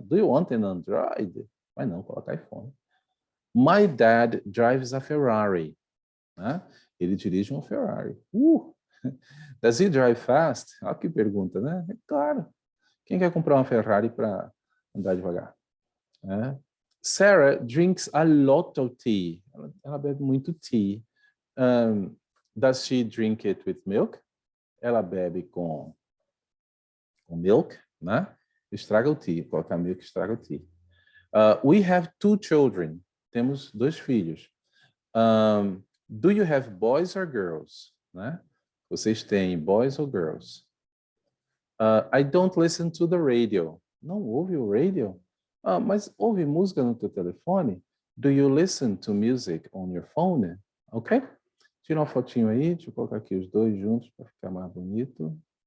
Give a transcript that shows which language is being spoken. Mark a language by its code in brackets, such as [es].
[en] Do you want an Android? [pt] Mas não, coloca iPhone. [en] My dad drives a Ferrari. Né? [pt] Ele dirige uma Ferrari. [en] Does he drive fast? [pt] Olha que pergunta, né? É claro. Quem quer comprar uma Ferrari para andar devagar? [en] Sarah drinks a lot of tea. [pt] Ela bebe muito tea. [en] Does she drink it with milk? [pt] Ela bebe com milk, né? Estraga o tea. Colocar milk estraga o tea. [en] We have 2 children. [pt] Temos 2 filhos. [en] Do you have boys or girls? Né? [pt] Vocês têm [en] boys or girls? I don't listen to the radio. [pt] Não ouve o radio? Mas ouve música no teu telefone? [en] Do you listen to music on your phone? Ok? [pt] Tira uma fotinho aí, deixa eu colocar aqui os dois juntos para ficar mais bonito.